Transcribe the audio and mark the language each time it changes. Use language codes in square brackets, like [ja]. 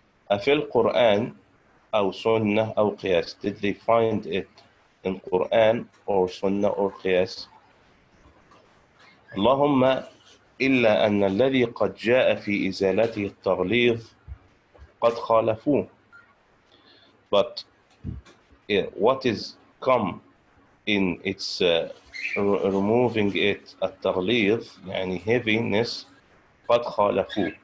[ar] أفي القرآن أو سنة أو قياس, [en] did they find it in Quran or Sunnah or قياس? [ar] اللهم إلا أن الذي قد جاء في إزالته التغليظ قد خالفوه. [en] But what is come in its removing it التغليظ, يعني heaviness, [ar] قد خالفوه.